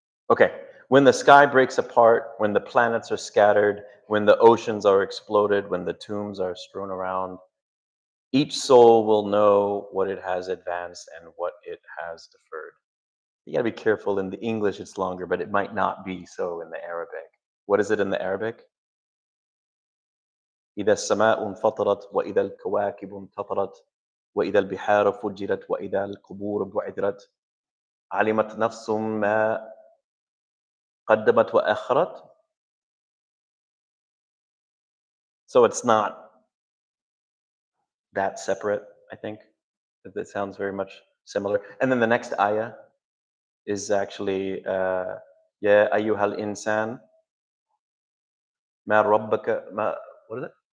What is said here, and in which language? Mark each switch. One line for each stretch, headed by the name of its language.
English: Okay, when the sky breaks apart, when the planets are scattered, when the oceans are exploded, when the tombs are strewn around, each soul will know what it has advanced and what it has deferred. You gotta be careful. In the English, it's longer, but it might not be so in the Arabic. What is it in the Arabic?
Arabic: إذا السماء انفطرت وإذا الكواكب انتطرت وإذا البحار فجرت وإذا القبور بعثرت علمت نفس ما قدمت وأخرت.
English: So it's not that separate, I think. It sounds very much similar. And then the next ayah is actually
Arabic: يا أيها الإنسان ما ربك ما
English: what is it?